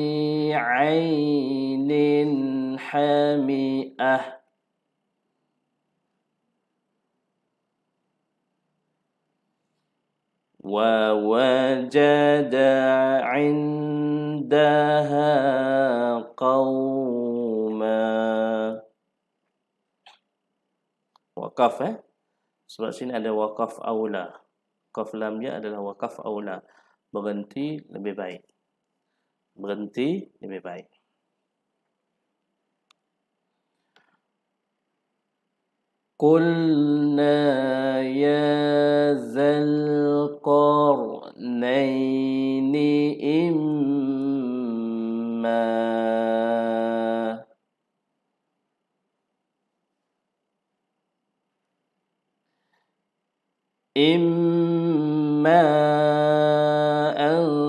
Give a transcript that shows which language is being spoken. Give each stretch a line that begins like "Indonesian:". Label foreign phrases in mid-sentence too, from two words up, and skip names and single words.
Arabic: عين حمئة ووجد عندها قوما.
Malay: Waqaf sebab sini ada
Arabic: وقف أولى.
Malay: Qaf lam dia adalah
Arabic: وقف أولى.
Malay: Berhenti lebih baik.
Arabic: قلنا يا ذا القرنين إما أن